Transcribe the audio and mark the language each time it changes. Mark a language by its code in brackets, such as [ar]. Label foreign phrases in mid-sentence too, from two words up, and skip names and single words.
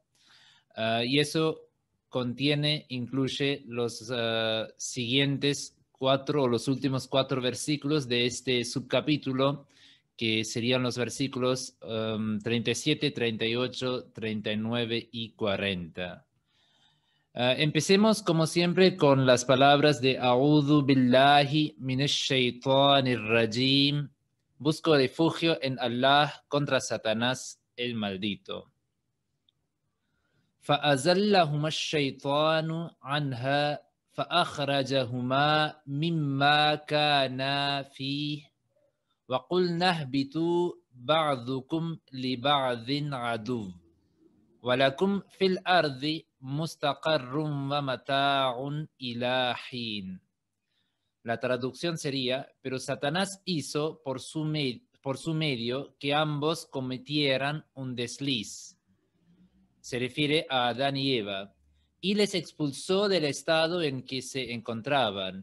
[es] Y eso incluye los siguientes cuatro o los últimos cuatro versículos de este subcapítulo, que serían los versículos 37, 38, 39 y 40. Empecemos como siempre con las palabras de [ar] أعوذ بالله من الشيطان الرجيم. [es] Busco refugio en Allah contra Satanás el maldito. [ar] فأزلهما الشيطان عنها فأخرجهما مما كانا فيه وقلنا اهبطوا بعضكم لبعض عدو ولكم في الأرض مستقر ومتاع إلى حين. [es] La traducción sería: pero Satanás hizo por su medio que ambos cometieran un desliz. Se refiere a Adán y Eva, y les expulsó del estado en que se encontraban.